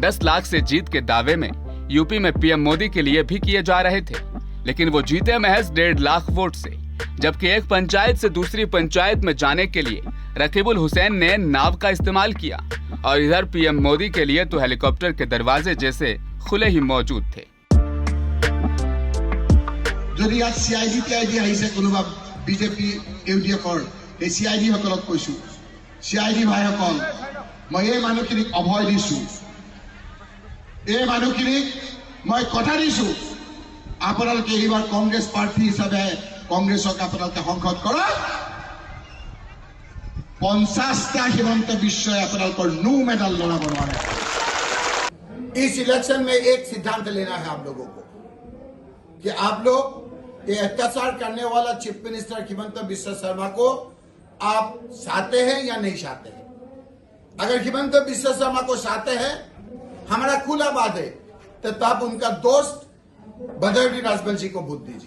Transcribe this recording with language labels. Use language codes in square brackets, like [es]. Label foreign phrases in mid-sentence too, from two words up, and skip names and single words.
[hi] 10 लाख से जीत के दावे में यूपी में PM मोदी के लिए भी किए जा रहे थे, लेकिन वो जीते महज 1.5 लाख वोट से। जबकि एक पंचायत से दूसरी पंचायत में जाने के लिए रकीबुल हुसैन ने नाव का इस्तेमाल किया और इधर PM मोदी के लिए तो हेलीकॉप्टर के दरवाजे जैसे खुले ही मौजूद थे। [as] যদি আজ CID TID আহিছে কোনোবা বিজেপি UDFৰ এই CID সকলক কৈছো, CID ভাইসকল মই এই মানুহখিনিক অভয় দিছো, এই মানুহখিনিক মই কথা দিছো, আপোনালোকে এইবাৰ কংগ্ৰেছ প্ৰাৰ্থী হিচাপে কংগ্ৰেছক আপোনালোকে সংসদ কৰক। 50টা হিমন্ত বিশ্বই আপোনালোকৰ নো মেডাল লগাব নোৱাৰে। [hi] इस इलेक्शन में एक सिद्धांत लेना है आप लोगों को कि आप लोग ये अत्याचार करने वाला [en] chief minister [hi] हिमंत बिस्वा शर्मा को आप चाहते हैं या नहीं चाहते हैं। अगर हिमंत बिस्वा शर्मा को चाहते हैं, हमारा खुला बात है, तो आप उनका दोस्त बदरुद्दीन अजमल जी को वोट दीजिए।